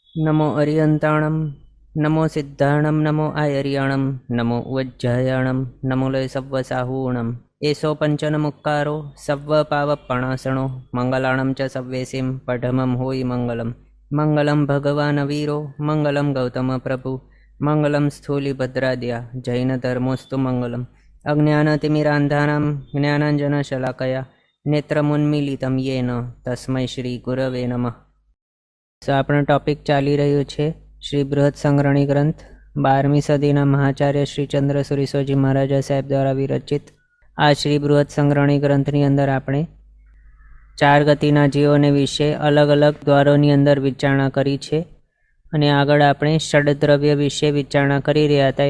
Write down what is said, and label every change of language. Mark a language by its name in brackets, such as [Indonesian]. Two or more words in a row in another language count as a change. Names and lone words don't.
[Ardhamāgadhī Prākrit] नमो अरियंताणं नमो सिद्धाणं नमो आयर्याणं नमो उज्जयाणं नमो लय सव्वसाहूणम् एषो पंचनमुक्कारो सव्वपावपणासणो मंगलाणं च सव्वेसिं पठमं होयि मंगलम् [Sanskrit] मंगलं भगवान् वीरो मंगलं गौतम प्रभु मंगलं स्थूलिभद्राद्या जैनधर्मोऽस्तु मंगलम् अज्ञानतिमिरान्धानां ज्ञानाञ्जनशलाकया नेत्रमुन्मीलितं येन तस्मै श्रीगुरवे नमः। [Gujarati] આપણો ટોપિક ચાલી રહ્યો છે શ્રી બૃહદ સંગ્રહણી ગ્રંથ 12મી સદીના મહાચાર્ય શ્રી ચંદ્રસુરી સોજી મહારાજા સાહેબ દ્વારા વિરચિત આ શ્રી બૃહદ સંગ્રહણી ગ્રંથની અંદર આપણે 4 ગતિના જીવોને વિશે અલગ અલગ દ્વારોની અંદર વિચારણા કરી છે અને આગળ આપણે ષડદ્રવ્ય વિશે વિચારણા કરી રહ્યા હતા।